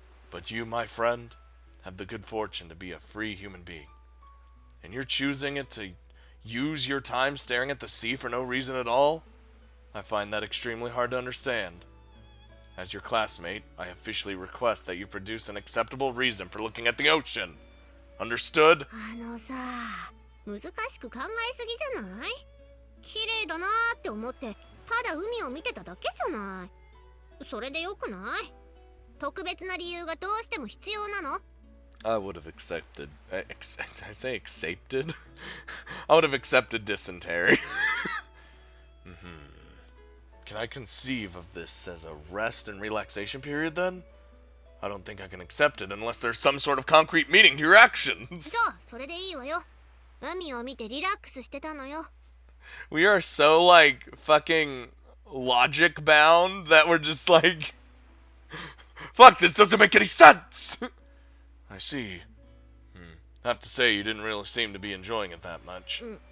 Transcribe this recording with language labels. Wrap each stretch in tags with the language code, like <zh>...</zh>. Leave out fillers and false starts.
<en>But you, my friend, have the good fortune to be a free human being. And you're choosing it to use your time staring at the sea for no reason at all? I find that extremely hard to understand. As your classmate, I officially request that you produce an acceptable reason for looking at the ocean. Understood?</en> <ja>さ、難しく考えすぎじゃない？綺麗だなーって思って、ただ海を見てただけじゃない。それでよくない？特別な理由がどうしても必要なの？</ja> <en>I would have accepted. I say accepted? I would have accepted dysentery. Can I conceive of this as a rest and relaxation period then? I don't think I can accept it unless there's some sort of concrete meaning to your actions.</en> <ja>じゃあ、それでいいわよ。海を見てリラックスしてたのよ。</ja> <en>We are so, like, fucking logic bound that we're just like, fuck, this doesn't make any sense! I see. I have to say, you didn't really seem to be enjoying it that much.</en>